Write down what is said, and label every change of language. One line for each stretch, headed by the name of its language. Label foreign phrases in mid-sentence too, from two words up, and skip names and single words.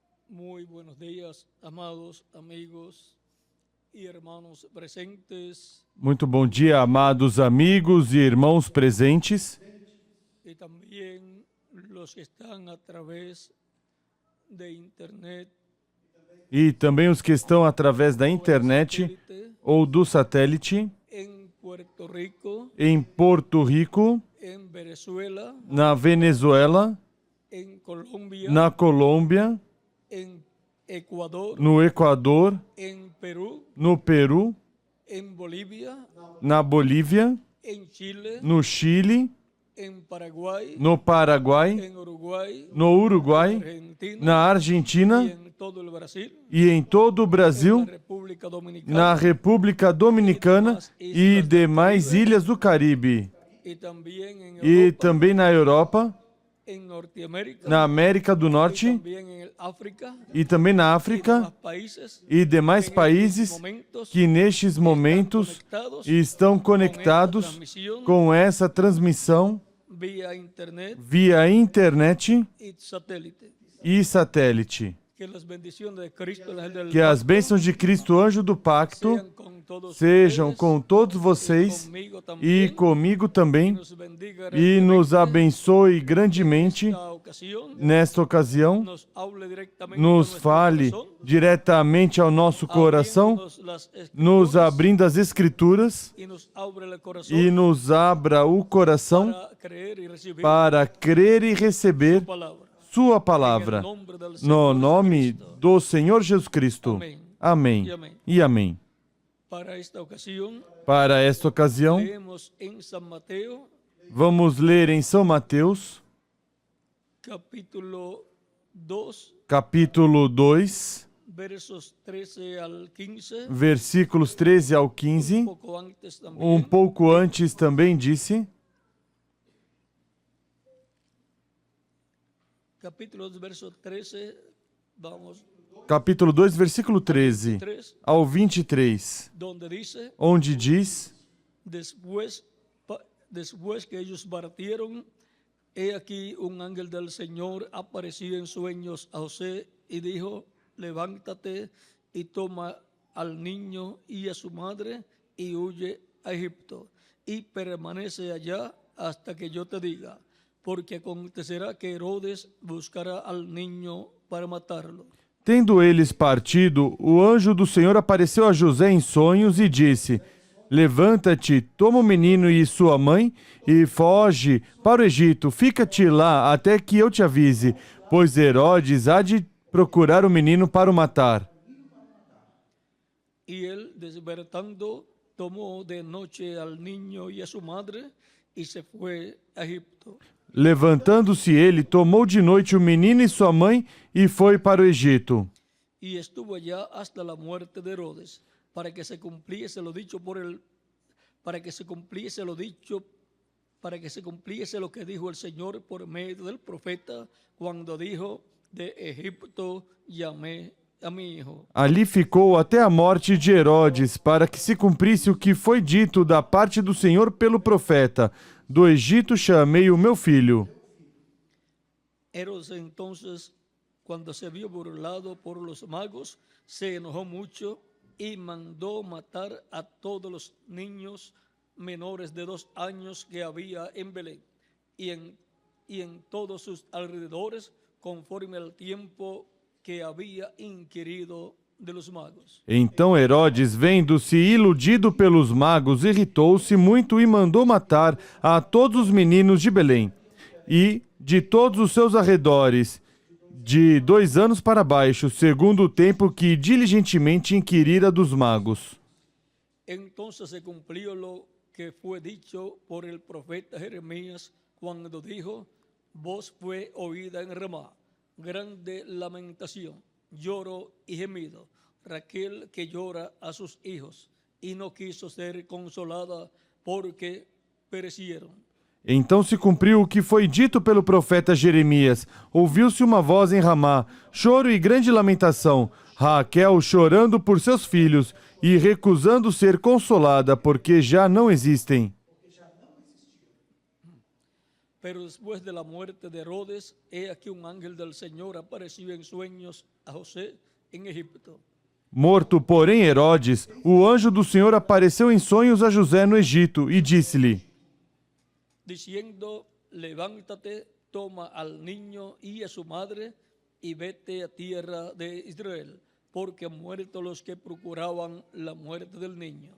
Spanish: Muy buenos días, amados amigos y hermanos presentes
Portuguese: Muito bom dia, amados amigos e irmãos presentes
Spanish: y también los que están a través de internet
Portuguese: e também os que estão através da internet ou do satélite
Spanish: en Puerto Rico,
Portuguese: em Porto Rico,
Spanish: en Venezuela,
Portuguese: na Venezuela,
Spanish: en Colombia,
Portuguese: na Colômbia,
Spanish: en Ecuador,
Portuguese: no Equador,
Spanish: en Perú,
Portuguese: no Peru,
Spanish: en Bolivia,
Portuguese: na Bolívia,
Spanish: en Chile,
Portuguese: no Chile,
Spanish: en Paraguay,
Portuguese: no Paraguai,
Spanish: en Uruguay,
Portuguese: no Uruguai,
Spanish: Argentina
Portuguese: na
Spanish: y Argentina en todo el Brasil,
Portuguese: e em todo o
Spanish: en la
Portuguese: Brasil,
Spanish: República Dominicana
Portuguese: na República Dominicana e demais ilhas do Caribe.
Spanish: y también en
Portuguese: E
Spanish: Europa,
Portuguese: também na Europa,
Spanish: en Norteamérica,
Portuguese: na América do
Spanish: y
Portuguese: Norte
Spanish: también en el África
Portuguese: e também na
Spanish: y África demás países
Portuguese: e demais
Spanish: que en estos
Portuguese: países
Spanish: momentos
Portuguese: que nestes momentos estão conectados com essa transmissão
Spanish: vía internet
Portuguese: via internet
Spanish: y satélite.
Portuguese: e satélite.
Spanish: Que las bendiciones de Cristo, el ángel del
Portuguese: Que as
Spanish: pacto,
Portuguese: bênçãos de Cristo, anjo do pacto,
Spanish: sean con todos
Portuguese: sejam
Spanish: ustedes
Portuguese: com todos
Spanish: y
Portuguese: vocês
Spanish: conmigo
Portuguese: e
Spanish: también,
Portuguese: comigo também
Spanish: nos bendiga
Portuguese: e nos
Spanish: grandemente
Portuguese: abençoe
Spanish: en
Portuguese: grandemente
Spanish: esta ocasión,
Portuguese: nesta ocasião,
Spanish: nos hable directamente a
Portuguese: nos
Spanish: nuestro
Portuguese: fale
Spanish: corazón,
Portuguese: diretamente ao nosso coração,
Spanish: abriéndonos las
Portuguese: nos
Spanish: escrituras
Portuguese: abrindo as Escrituras
Spanish: y nos abre el corazón
Portuguese: e nos abra o coração
Spanish: para creer y recibir
Portuguese: para crer e receber
Spanish: su palabra.
Portuguese: Sua
Spanish: En el
Portuguese: palavra.
Spanish: nombre del
Portuguese: No
Spanish: Señor
Portuguese: nome
Spanish: Jesucristo.
Portuguese: do Senhor Jesus Cristo. Amém E amém. e amém.
Spanish: Para esta ocasión,
Portuguese: Para esta ocasião,
Spanish: leemos en San Mateo,
Portuguese: vamos ler em São Mateus,
Spanish: capítulo 2,
Portuguese: capítulo 2,
Spanish: versos 13 al 15,
Portuguese: versículos 13 ao
Spanish: un
Portuguese: 15.
Spanish: poco antes también.
Portuguese: Um pouco antes também disse,
Spanish: Capítulo 2, verso 13, vamos,
Portuguese: capítulo 2, versículo 13
Spanish: 3,
Portuguese: ao 23,
Spanish: donde dice,
Portuguese: onde diz:
Spanish: después que ellos partieron, he aquí un ángel del Señor apareció en sueños a José y dijo, levántate y toma al niño y a su madre y huye a Egipto y permanece allá hasta que yo te diga, porque acontecerá que Herodes buscará al niño para matarlo.
Portuguese: Tendo eles partido, o anjo do Senhor apareceu a José em sonhos e disse: levanta-te, toma o menino e sua mãe e foge para o Egito. Fica-te lá até que eu te avise, pois Herodes há de procurar o menino para o matar.
Spanish: Y él, despertando, tomó de noche al niño y a su madre y se fue a Egipto.
Portuguese: Levantando-se ele, tomou de noite o menino e sua mãe e foi para o Egito.
Spanish: Y estuvo allá hasta la muerte de Herodes, para que se cumpliese lo dicho para que se cumpliese lo que dijo el Señor por medio del profeta, cuando dijo, de Egipto llamé a mi hijo.
Portuguese: Ali ficou até a morte de Herodes, para que se cumprisse o que foi dito da parte do Senhor pelo profeta: do Egito chamei o meu filho.
Spanish: Herodes entonces, cuando se vio burlado por los magos, se enojó mucho y mandó matar a todos los niños menores de 2 años que había en Belén y en todos sus alrededores, conforme al tiempo que había inquirido de los magos.
Portuguese: Então Herodes, vendo-se iludido pelos magos, irritou-se muito e mandou matar a todos os meninos de Belém e de todos os seus arredores, de 2 anos para baixo, segundo o tempo que diligentemente inquirira dos magos.
Spanish: Entonces se cumplió lo que fue dicho por el profeta Jeremías cuando dijo, voz fue oída en Ramá, grande lamentación, lloro y gemido, Raquel que llora a sus hijos y no quiso ser consolada porque perecieron.
Portuguese: Então se cumpriu o que foi dito pelo profeta Jeremias. Ouviu-se uma voz em Ramá, choro e grande lamentação, Raquel chorando por seus filhos e recusando ser consolada, porque já não existem.
Spanish: Pero después de la muerte de Herodes, he aquí un ángel del Señor apareció en sueños a José en Egipto,
Portuguese: Morto, porém, Herodes, o anjo do Senhor apareceu em sonhos a José no Egito e disse-lhe:
Spanish: diciendo, levántate, toma al niño y a su madre y vete a tierra de Israel, porque han muerto los que procuraban la muerte del niño.